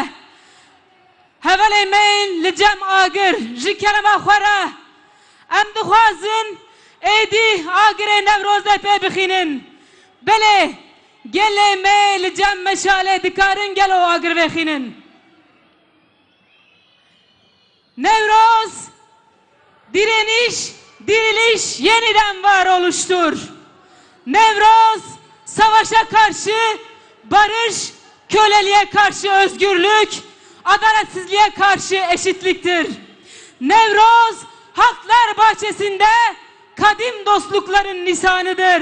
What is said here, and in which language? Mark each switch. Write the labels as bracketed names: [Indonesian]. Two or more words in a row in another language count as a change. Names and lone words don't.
[Kurdish] Hevelê me li cem agir ji kerema xwe re em dixwazin êdî agirê Newrozê pê bixînin. Belê gelê me li cem meşalê dikarin gelo agir vexînin. [Turkish] Newroz direniş, diriliş yeniden varoluştur. Newroz savaşa karşı barış, köleliğe karşı özgürlük, adaletsizliğe karşı eşitliktir. Newroz haklar bahçesinde kadim dostlukların nisanıdır.